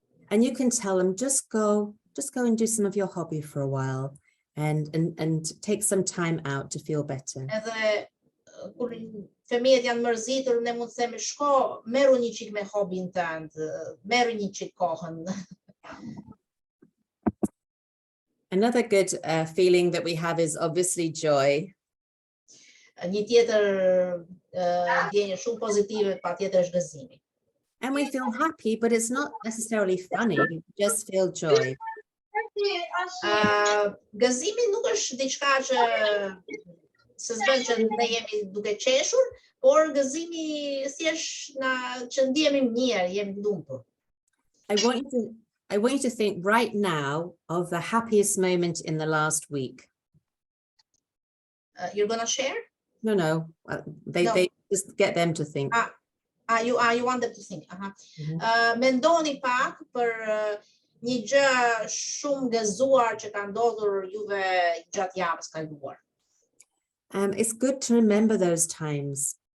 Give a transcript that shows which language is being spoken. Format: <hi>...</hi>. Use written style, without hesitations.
<en>And you can tell them just go and do some of your hobby for a while and take some time out to feel better.</en> <sq>Edhe kur fëmijët janë mërzitur, ne mund të themi shko, merru një çik me hobin tënd, merru një çik kohën.</sq> <en>Another good feeling that we have is obviously joy.</en> <sq>Një tjetër ndjenjë shumë pozitive patjetër është gëzimi.</sq> <en>And we feel happy, but it's not necessarily funny, we just feel joy.</en> <sq>Gëzimi nuk është diçka që s'bën që ne jemi duke qeshur, por gëzimi thjesht që ndihemi mirë, jemi lumtur.</sq> <en>I want you to think right now of the happiest moment in the last week. You're gonna share? No. They just get them to think. You want them to think.</en> <sq>Mendoni pak për një gjë shumë gëzuar që ka ndodhur juve gjatë javës kaluar.</sq> <en>It's good to remember those times.</en>